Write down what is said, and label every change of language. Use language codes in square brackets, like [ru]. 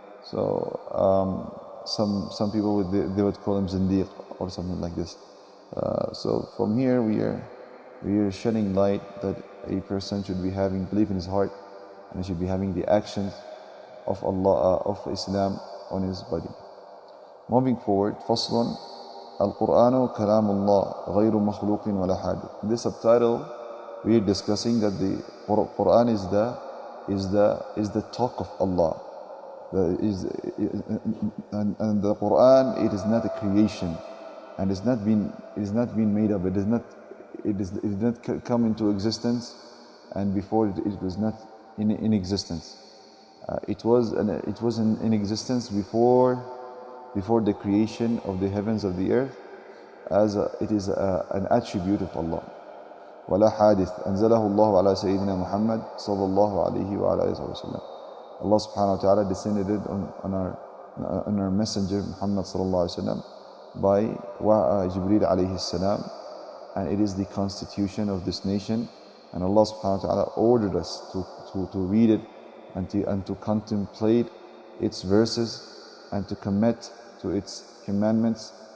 [en] So some people they would call him zindiq or something like this. So from here we are shedding light that a person should be having belief in his heart, and he should be having the actions of Allah, of Islam on his body. Moving forward, [ar] فصل القرآن كلام الله غير مخلوق ولا حادث. [en] In this subtitle, we are discussing that the Quran is the talk of Allah. And the Quran, it is not a creation, and it is not been made up. It did not come into existence, and before it was not in existence. It was in existence before the creation of the heavens of the earth, as it is an attribute of Allah. [ar] ولا حادث أنزله الله على سيدنا محمد صلى الله عليه وعلى آله وسلم. [en] Allah subhanahu wa ta'ala descended it on our messenger Muhammad sallallahu alaihi wasallam by Jibreel alayhi salam, and it is the constitution of this nation, and Allah subhanahu wa ta'ala ordered us to read it and to contemplate its verses and to commit to its commandments.